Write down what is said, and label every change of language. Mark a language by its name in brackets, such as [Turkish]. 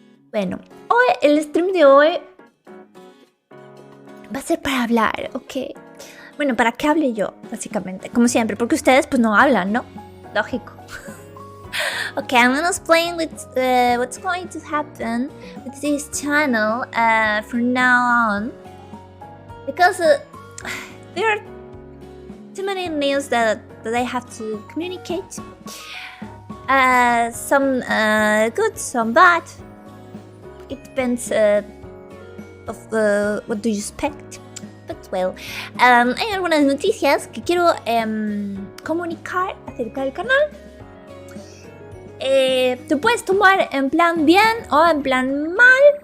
[Spanish] Bueno, hoy, el stream de hoy va a ser para hablar, ¿ok? Bueno, para que hable yo, básicamente, como siempre, porque ustedes pues no hablan, ¿no? Lógico. [English] Okay, I'm gonna explain what's going to happen with this channel from now on, because there are too many news that I have to communicate. Some good, some bad. It depends of what do you expect. But well, [Spanish] hay algunas noticias que quiero comunicar acerca del canal. Te puedes tomar en plan bien o en plan mal.